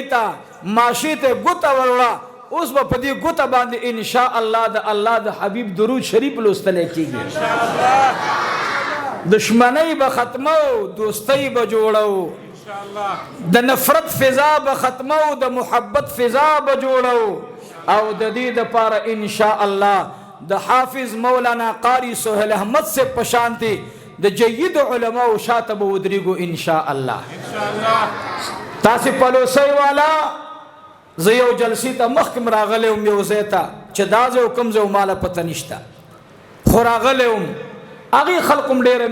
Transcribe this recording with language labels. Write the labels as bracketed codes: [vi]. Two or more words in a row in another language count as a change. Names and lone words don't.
[ps] ته ماشي ته ګوته ورړه اوس په دې ګوته باندې [ar] ان شاء الله [ps] د الله د حبيب درود شریف لوستل کیږي [ar] ان شاء الله [ps] دشمنی به ختمو دوستی به جوړو [ar] ان شاء الله [ps] د نفرت فضا به ختمو د محبت فضا به جوړو او د دې لپاره [ar] ان شاء الله [ps] د حافظ مولانا قاری سہیل احمد سے پشانتی د جید علماء شاته به ودرېګو [ar] ان شاء الله [ps] تاسو پلوسی والا زه یو جلسې ته مخکې راغلی وم یو ځای ته چې دا ځای کوم ځای ماله پته نشته خو راغلی وم هغې خلقو م ډېره